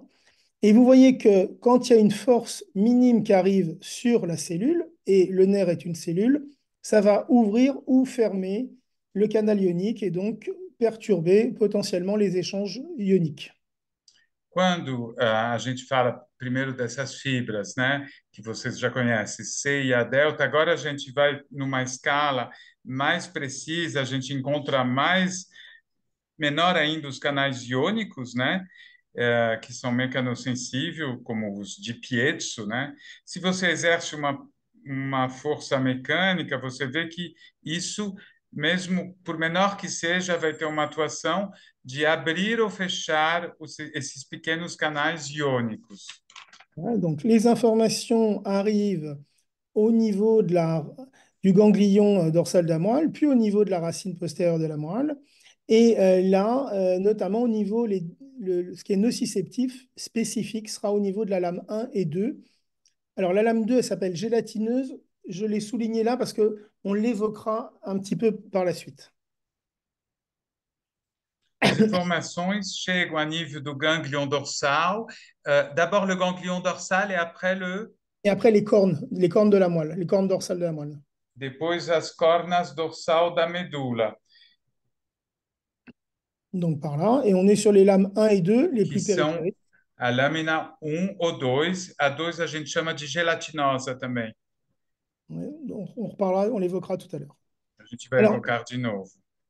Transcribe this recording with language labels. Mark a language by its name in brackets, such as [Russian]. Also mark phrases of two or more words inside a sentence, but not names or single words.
[French] Et vous voyez que quand il y a une force minime qui arrive sur la cellule, et le nerf est une cellule, ça va ouvrir ou fermer le canal ionique et donc perturber potentiellement les échanges ioniques. [Portuguese] Quando a gente fala primeiro dessas fibras, né, que vocês já conhecem, C e A delta, agora a gente vai numa escala mais precisa, a gente encontra mais menor ainda os canais iônicos, né? Que são mecanosensíveis, como os de piezo, né? Se você exerce uma força mecânica, você vê que isso, mesmo por menor que seja, vai ter uma atuação de abrir ou fechar esses pequenos canais iônicos. [French] Voilà, donc les informations arrivent au niveau du ganglion dorsal de la moelle, puis au niveau de la racine postérieure de la moelle. Et là, notamment au niveau, ce qui est nociceptif spécifique sera au niveau de la lame 1 et 2. Alors la lame 2, elle s'appelle gélatineuse. Je l'ai souligné là parce qu'on l'évoquera un petit peu par la suite. [Portuguese] As informações chegam a nível do gânglion dorsal. [French] D'abord le ganglion dorsal et après Et après, les cornes de la moelle, les cornes dorsales de la moelle. [Portuguese] depois as cornas dorsal da medula. [French] Donc par là, et on est sur les lames 1 et 2, les [Portuguese] Que [French] plus [Portuguese] são [French] périphériques. [Portuguese] a lâmina um ou 2. A 2 a gente chama de gelatinosa também. [French] Ouais, donc on reparlera, on l'évoquera tout à l'heure. [Portuguese] A gente vai [French] Alors, [Portuguese] evocar de novo.